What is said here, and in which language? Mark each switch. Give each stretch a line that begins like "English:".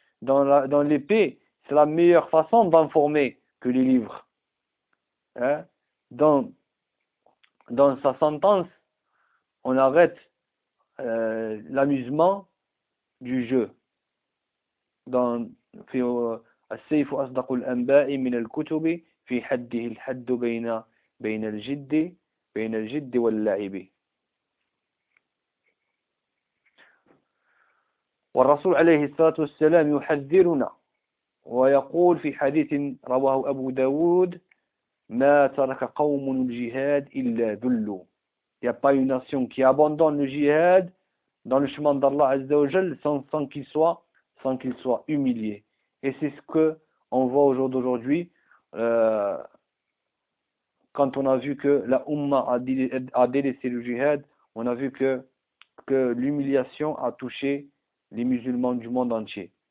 French: Dans l'épée, c'est la meilleure façon d'informer que les livres. Hein? Dans sa sentence, on arrête l'amusement du jeu.
Arabic: Dans السيف أصدق الأنباء من الكتب في حده الحد بين الجد واللعب. والرسول عليه الصلاة والسلام يحذرنا ويقول في حديث رواه أبو داود مَا تَرَكَ قَوْمُنُ الْجِهَادِ إِلَّا ذُلُّ.
French: Il n'y a pas une nation qui abandonne le jihad dans le chemin d'Allah Azza wa Jal sans qu'il soit humilié. Et c'est ce qu'on voit au jour d'aujourd'hui quand on a vu que la Umma a délaissé le jihad, on a vu que l'humiliation a touché les musulmans du monde entier.